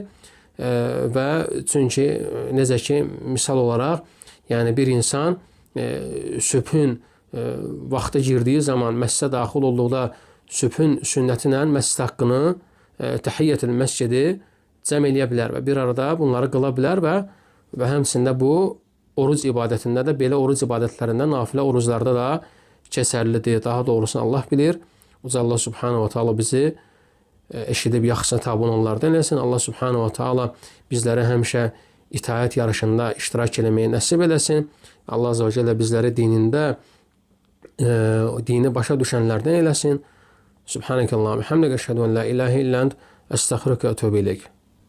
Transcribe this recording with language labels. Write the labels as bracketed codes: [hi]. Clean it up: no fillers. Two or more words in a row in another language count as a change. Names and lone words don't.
[az] Və çünki necə ki, misal olaraq, yəni bir insan sübhün vaxta girdiyi zaman məscidə daxil olduqda sübhün sünnəti ilə məscid haqqını təhiyyətül məscidi cəm eləyə bilər və bir arada bunları qıla bilər və həmçində bu oruc ibadətində də, belə oruc ibadətlərində, nafilə oruclarda da keçərlidir. Daha doğrusunu Allah bilir. Uca Allah [ar] سبحانه وتعالى [az] bizi eşidib yaxşısına tabi olanlardan eləsin. Allah [ar] سبحانه وتعالى [az] bizlərə həmişə itaət yarışında iştirak eləməyi nəsib eləsin. Allah [ar] عز وجل [az] bizləri dinində dini başa düşənlərdən eləsin. [ar] سبحانك اللهم وبحمدك أشهد أن لا إله إلا أنت أستغفرك وأتوب إليك.